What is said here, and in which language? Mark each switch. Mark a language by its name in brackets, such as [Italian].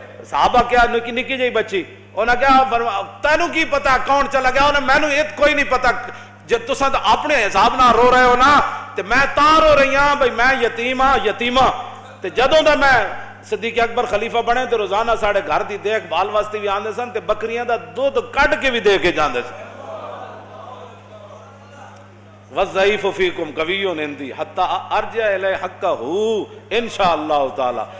[Punjabi] صحابہ کیا نکی نکی جی بچی انہاں کیا تینوں کی پتا کون چلا گیا؟ انہاں مینوں ایت کوئی نہیں پتا. جب تساں اپنے حساب نہ رو رہے ہو نا تے میں تاں رو رہی ہاں بھئی میں یتیم ہاں یتیمہ. تے جدوں دا میں صدیق اکبر خلیفہ بنے تے روزانہ ساڑھے گھر دی دیکھ بھال واسطے بھی آندے سن تے بکریاں دا دودھ کٹ کے بھی دے کے جاندے سن. [Arabic] وَالضَّعِيفُ فِيكُمْ قَوِيٌّ عِنْدِي حَتَّى أَرْجِعَ إِلَيْهِ حَقَّهُ إِنْ شَاءَ اللَّهُ تعالی.